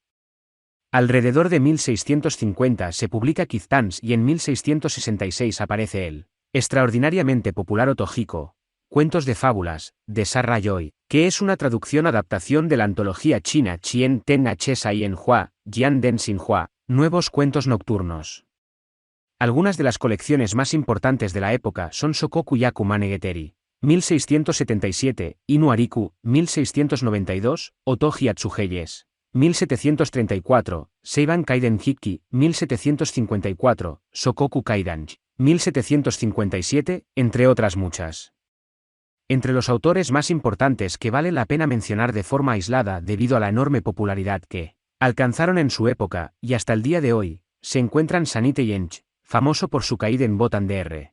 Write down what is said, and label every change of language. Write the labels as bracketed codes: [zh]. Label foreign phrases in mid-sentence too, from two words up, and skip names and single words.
[es] Alrededor de 1650 se publica Kiztans y en 1666 aparece el extraordinariamente popular Otojiko, Cuentos de Fábulas, de Sarra Yoi, que es una traducción-adaptación de la antología china Chien Ten Chesai en Hua, Jian Den Xin Hua, Nuevos Cuentos Nocturnos. Algunas de las colecciones más importantes de la época son Shokoku Yaku Manegeteri, 1677, Inuariku, 1692, Otoji Atsugeyes, 1734, Seiban Kaiden Hikki, 1754, Shokoku Kaidanji, 1757, entre otras muchas. Entre los autores más importantes que vale la pena mencionar de forma aislada debido a la enorme popularidad que alcanzaron en su época, y hasta el día de hoy, se encuentran Sanite Yench, famoso por su Kaiden Botan Dr.